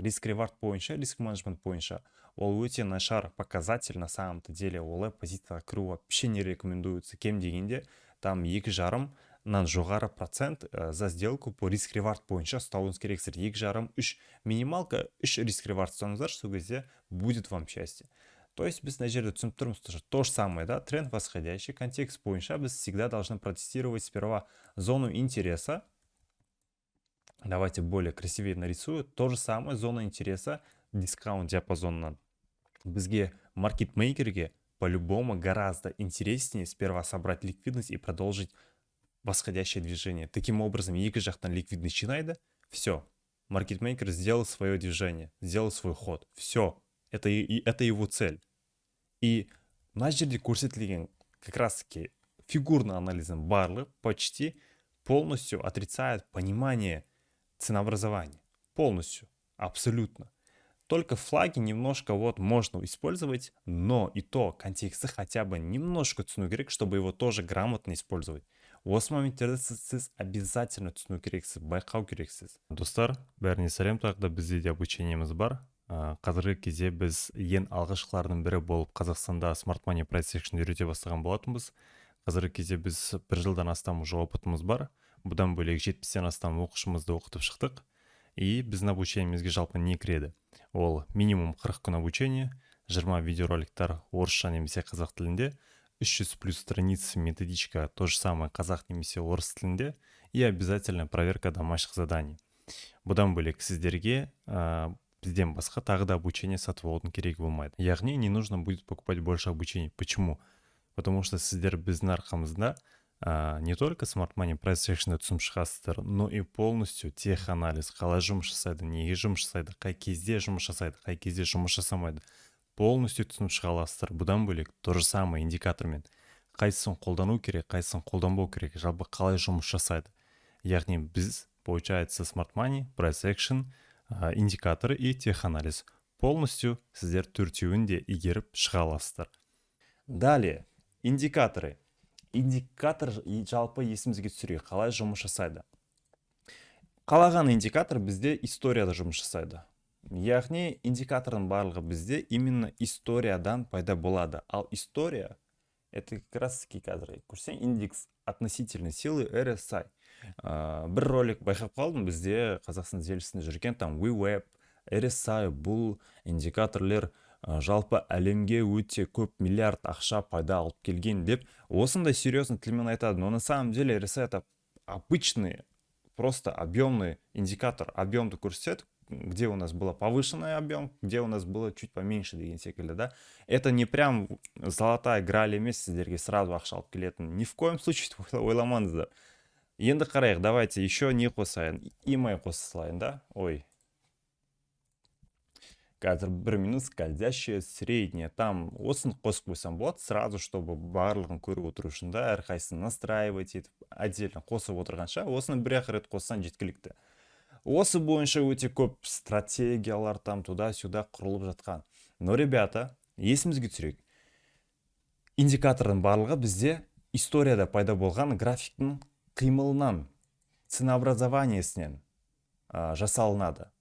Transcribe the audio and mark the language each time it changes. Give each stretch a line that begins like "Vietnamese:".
Kazakh: Риск ревард бойынша, риск менеджмент бойынша ол өте нашар показатель
Russian: на самом-то деле.
Kazakh: Олай позицияға кіру
Russian: вообще не рекомендуется.
Kazakh: Кем дегенде там 2,5-нан жоғары процент
Russian: за сделку
Kazakh: по риск ревард бойынша ұстауыңыз керексіздер. 2,5-3 минималка, 3 риск ревард ұстаңыздар, сол кезде
Russian: будет вам счастье. То есть
Kazakh: біз мына жерде түсініп тұрмыз,
Russian: то же самое, да, тренд восходящий, контекст бойынша біз всегда должны протестировать сперва зону интереса. Давайте более красивее нарисую. То же самое, зона интереса, дискаунт диапазоннан. Бізге маркетмейкерге по-любому гораздо интереснее сперва собрать ликвидность и продолжить восходящее движение. Таким образом,
Kazakh: екі жақтан ликвидность жинайды,
Russian: все, маркетмейкер сделал свое движение, сделал свой ход, все. Это его цель. И
Kazakh: мына жерде көрсетілген
Russian: как раз таки фигурный анализм барлық почти полностью отрицает понимание ценообразования. Полностью. Абсолютно. Только флаги немножко вот можно использовать, но и то контексты хотя бы немножко
Kazakh: түсіну керек,
Russian: чтобы его тоже грамотно использовать.
Kazakh: Осы моменттерді сіз обязательно түсіну керексіз, байқау керексіз. Достар, бәріне сәлем, тағы да бізде де обучениеміз бар. Қазіргі кезде біз ең алғашқылардың бірі болып Қазақстанда Smart Money Price Action үйрете бастаған болатынбыз. Қазіргі кезде біз 1 жылдан астам уже опытымыз бар. Бұдан бөлек 70-тен астам оқушымызды оқытып шықтық. И біздің обучениемізге жалпы не кіреді? Ол минимум 40 күн обучение, 20 видеороликтар орысша немесе қазақ тілінде,
Russian: 300 плюс страниц методичка,
Kazakh: то же самое қазақ немесе орыс тілінде,
Russian: и обязательно проверка домашних заданий.
Kazakh: Бұдан бөлек сіздерге бізден басқа тағы да обучение сатып алудың керегі болмайды.
Russian: Яғни не нужно будет покупать больше обучений. Почему?
Kazakh: Потому что сіздер біздің арқамызда не только Smart Money Price Action'ды түсініп шығасыздар,
Russian: но и полностью теханализ,
Kazakh: қалай жұмыс жасайды, неге жұмыс жасайды, қай кезде жұмыс жасайды, қай кезде жұмыс жасамайды, полностью түсініп шыға аласыздар. Бұдан бөлек то же самое индикатормен қайсысын қолдану керек, қайсысын қолданбау керек, жалпы қалай жұмыс жасайды. Яғни біз, получается, Smart Money Price Action,
Russian: индикаторы и теханализ полностью
Kazakh: сіздер төртеуін де игеріп шыға аласыздар. Далее, индикаторы. Индикатор жалпы есімізге түсірейік, қалай жұмыс жасайды. Қалаған индикатор бізде историяда жұмыс жасайды. Яғни индикатордың барлығы бізде именно историядан пайда болады.
Russian: Ал история, это как раз таки
Kazakh: қазір көрсең,
Russian: индекс относительной силы RSI.
Kazakh: Бір ролик байқап қалдым, бізде Қазақстан желісінде жүрген там WeWeb, RSI, бұл индикаторлер жалпы әлемге өте көп миллиард ақша пайда алып келген деп, осындай серьезный тілмен айтады.
Russian: Но на самом деле RSI это обычный, просто объемный индикатор.
Kazakh: Объемды көрсетеді,
Russian: где у нас было повышенный объем, где у нас было чуть поменьше
Kazakh: деген секілді,
Russian: да. Это не прям золотая граль емес сіздерге сразу
Kazakh: ақша алып келетін.
Russian: Ни в коем случае
Kazakh: ойламаңыздар. Енді қарайық,
Russian: давайте еще не
Kazakh: қосайын. EMA қоса салайын, да? Ой. Қазір 1 минут скользящая средняя. Там осын қосып қойсам болады, сразу, чтобы барлығын көріп отыру үшін, да, әрқайсысын настраивать етіп, отдельно қосып отырғанша, осыны бір рет қоссаң жеткілікті. Осы бойынша өте көп стратегиялар там туда-сюда құрылып жатқан.
Russian: Но, ребята,
Kazakh: есімізге түсірейік. Индикатордың барлығы бізде историяда пайда болған графиктің қимылынан, ценообразованиесінен жасалынады.